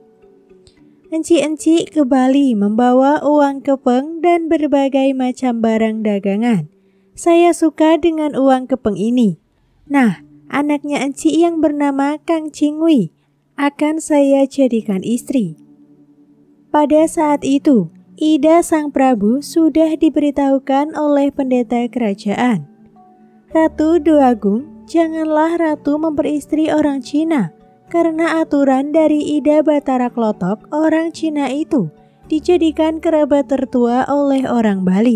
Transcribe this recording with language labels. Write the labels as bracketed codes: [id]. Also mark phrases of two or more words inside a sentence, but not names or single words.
[id] Enci-enci ke Bali membawa uang kepeng dan berbagai macam barang dagangan. Saya suka dengan uang kepeng ini. Nah, anaknya enci yang bernama Kang Cingwi akan saya jadikan istri. Pada saat itu, ida sang Prabu sudah diberitahukan oleh pendeta kerajaan. Ratu Doagung, janganlah ratu memperistri orang Cina, karena aturan dari Ida Batara Klotok, orang Cina itu dijadikan kerabat tertua oleh orang Bali.